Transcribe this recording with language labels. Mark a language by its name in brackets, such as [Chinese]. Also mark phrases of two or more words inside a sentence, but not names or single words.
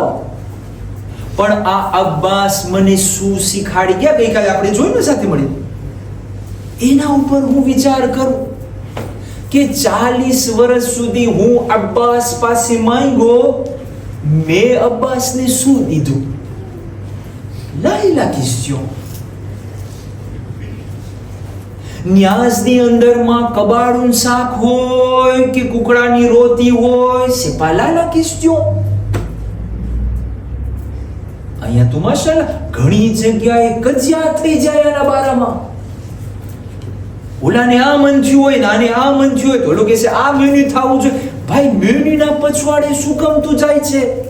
[Gujarati] પણ આ અબ્બાસ મને શું શીખાડી ગયા, ગઈકાલે આપણે જોયું સાથે મળી, એના ઉપર હું વિચાર કરું કે 40 વર્ષ સુધી હું અબ્બાસ પાસે માંગ્યો, મેં અબ્બાસને શું દીધું? [French] la question. [Gujarati] ન્યાઝની અંદરમાં કબાડું શાક હોય કે કુકડાની રોટી હોય, [French] c'est pas là la question. [Gujarati] અહીંયા તો માશાલ્લાહ ઘણી જગ્યાએ કજિયા થઈ જાય આના બારામાં. ઓલાને આ મન થયું હોય, નાને આ મન થયું હોય, તો ઓલો કહે છે આ મેન્યુ થવું જોઈએ. ભાઈ, મેન્યુના પછવાડે શું કામ તું જાય છે?